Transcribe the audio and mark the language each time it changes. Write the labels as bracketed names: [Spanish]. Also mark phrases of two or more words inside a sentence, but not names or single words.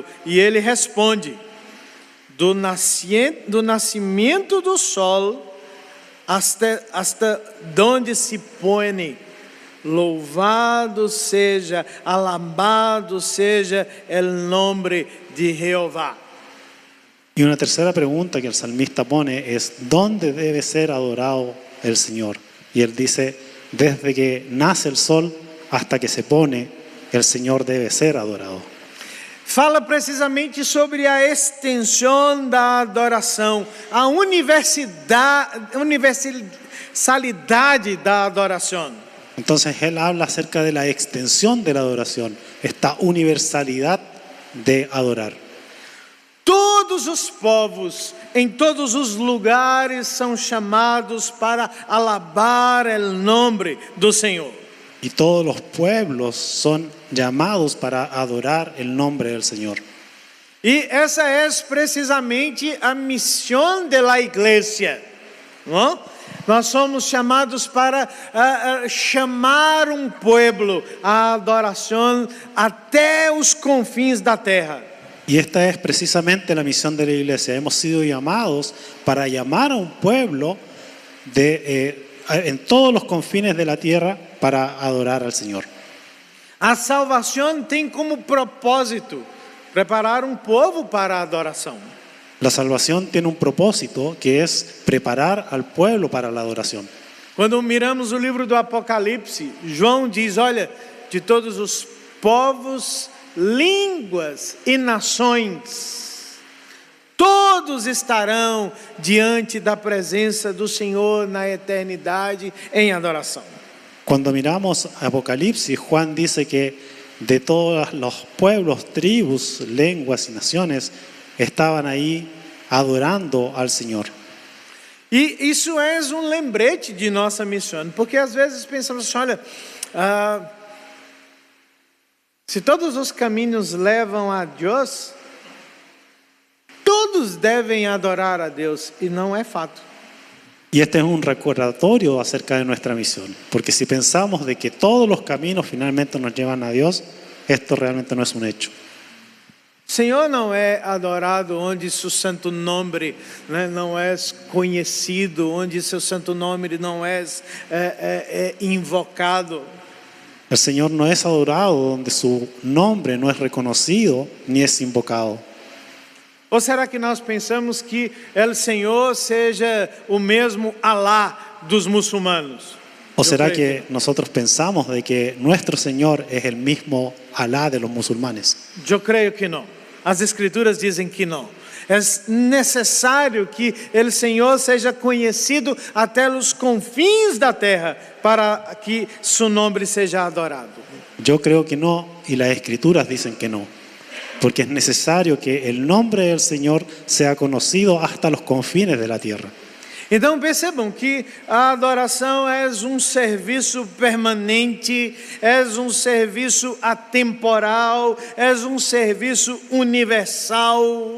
[Portuguese] E ele responde: do nascimento do sol [Spanish] hasta donde [Portuguese] se põe, louvado seja, alabado seja [Spanish] el nombre de Jehová. Y una tercera pregunta que el salmista pone es: ¿dónde debe ser adorado el Señor? Y él dice: desde que nace el sol hasta que se pone, el Señor debe ser adorado. [Portuguese] Fala precisamente sobre a extensão da adoração, a universalidade da adoração. [Spanish] Entonces él habla acerca de la extensión de la adoración, esta universalidad de adorar. [Portuguese] Todos os povos, em todos os lugares, são chamados para alabar o nome do Senhor. [Spanish] Y todos los pueblos son llamados para adorar el nombre del Señor. [Portuguese] E essa é precisamente a missão da igreja, não? Nós somos chamados para chamar um povo à adoração até os confins da terra. [Spanish] Y esta es precisamente la misión de la iglesia. Hemos sido llamados para llamar a un pueblo en todos los confines de la tierra para adorar al Señor. [Portuguese] A salvação tem como propósito preparar um povo para a adoração. [Spanish] La salvación tiene un propósito que es preparar al pueblo para la adoración. [Portuguese] Quando miramos o livro do Apocalipse, João diz, olha, de todos os povos, línguas e nações, todos estarão diante da presença do Senhor na eternidade em adoração. [Spanish] Cuando miramos Apocalipsis, Juan dice que de todos los pueblos, tribus, lenguas y naciones estaban ahí adorando al Señor. [Portuguese] E isso é um lembrete de nossa missão, porque às vezes pensamos assim, olha, se todos os caminhos levam a Deus, todos devem adorar a Deus, e não é fato. [Spanish] Y este es un recordatorio acerca de nuestra misión, porque si pensamos de que todos los caminos finalmente nos llevan a Dios, esto realmente no es un hecho. [Portuguese] O Senhor não é adorado onde seu santo nome, né, não é conhecido, onde seu santo nome não é invocado. [Spanish] El Señor no es adorado donde su nombre no es reconocido ni es invocado. [Portuguese] Ou será que nós pensamos que o Senhor seja o mesmo Alá dos muçulmanos? [Spanish] ¿O será creo que nosotros pensamos de que nuestro Señor es el mismo Alá de los musulmanes? [Portuguese] Eu creio que não. As Escrituras dizem que não. É necessário que o Senhor seja conhecido até os confins da terra para que seu nome seja adorado. [Spanish] Yo creo que no, y las Escrituras dicen que no. Porque es necesario que el nombre del Señor sea conocido hasta los confines de la tierra. [Portuguese] Então percebam que a adoração é serviço permanente, é serviço atemporal, é serviço universal.